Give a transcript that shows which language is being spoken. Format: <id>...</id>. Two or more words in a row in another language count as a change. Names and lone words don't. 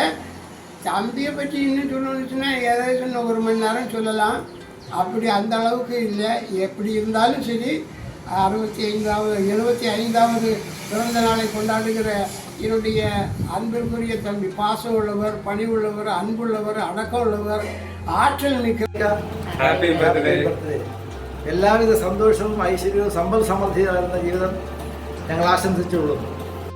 <ta>தம்பியை பற்றி இன்னும் சொல்லணுச்சுன்னா ஏதாச்சும் 1 மணி நேரம் சொல்லலாம். அப்படி அந்த அளவுக்கு இல்லை. எப்படி இருந்தாலும் சரி, 75வது பிறந்த நாளை கொண்டாடுகிற என்னுடைய அன்பிற்குரிய தம்பி, பாசம் உள்ளவர், பணி உள்ளவர், அன்புள்ளவர், அடக்கம் உள்ளவர், ஆற்றல் மிக்க</ta> <en>Happy birthday.</en> <ml>എല്ലാവിധ സന്തോഷവും ഐശ്വര്യവും സമ്പൽ സമൃദ്ധിയായിരുന്ന ജീവിതം ഞങ്ങൾ ആശംസിച്ചുകൊള്ളുന്നു.</ml>